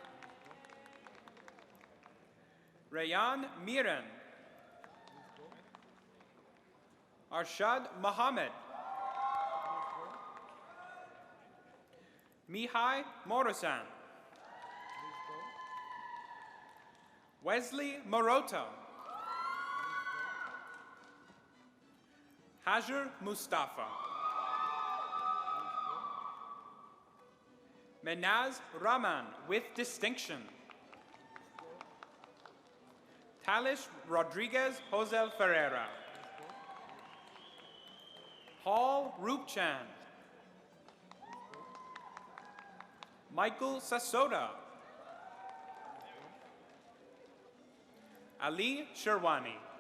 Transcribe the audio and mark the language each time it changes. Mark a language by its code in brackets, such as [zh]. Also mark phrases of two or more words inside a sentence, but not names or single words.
[en] Rayan Miran. Arshad Mohammed. Mihai Morasan. Wesley Morota. Hajar Mustafa. Menaz Rahman with distinction. Talish Rodriguez Josel Ferreira. Paul Rupchan. Michael Sasoda. Ali Sherwani.